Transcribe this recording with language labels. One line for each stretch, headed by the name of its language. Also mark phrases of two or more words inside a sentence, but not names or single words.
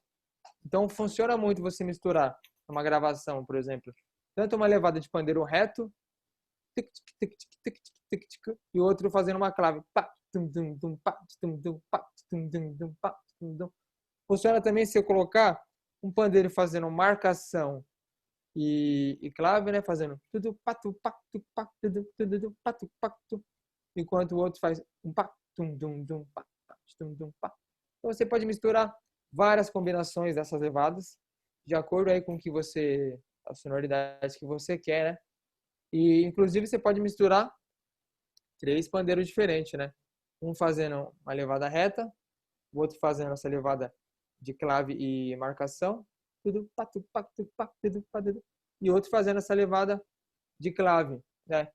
Portuguese: Então funciona muito você misturar uma gravação, por exemplo, tanto uma levada de pandeiro reto, e o outro fazendo uma clave. Funciona também se eu colocar um pandeiro fazendo marcação e clave, né? Fazendo tudo patu patu patu tudo patu patu, enquanto o outro faz um pa tum dum dum pa tum dum pa. Então você pode misturar várias combinações dessas levadas de acordo aí com o que você, a sonoridade que você quer, né? E inclusive você pode misturar 3 pandeiros diferentes, né? Um fazendo uma levada reta, o outro fazendo essa levada de clave e marcação, tudo patu patu patu patu, e outro fazendo essa levada de clave, né?